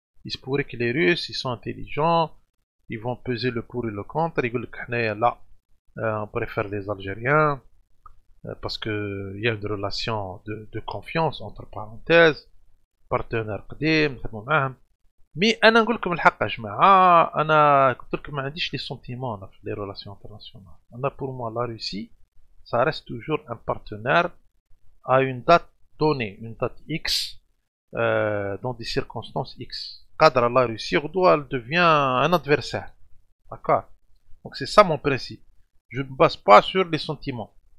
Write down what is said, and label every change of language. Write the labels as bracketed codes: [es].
[fr] Il se pourrait que les Russes, ils sont intelligents, ils vont peser le pour et le contre, ils veulent que là, on préfère les Algériens, parce qu'il y a une relation de confiance, entre parenthèses, partenaire [ar] قديم نخدموا معاهم. Mais أنا نقول لكم الحق يا جماعة, أنا قلت لكم ما عنديش [fr] les sentiments [ar] في [fr] les relations internationales. [ar] أنا [fr] pour moi la Russie, ça reste toujours un partenaire à une date donnée, une date X, dans des circonstances X. Cadre la Russie, elle devient un adversaire. D'accord. Donc c'est ça mon principe. Je ne me base pas sur les sentiments.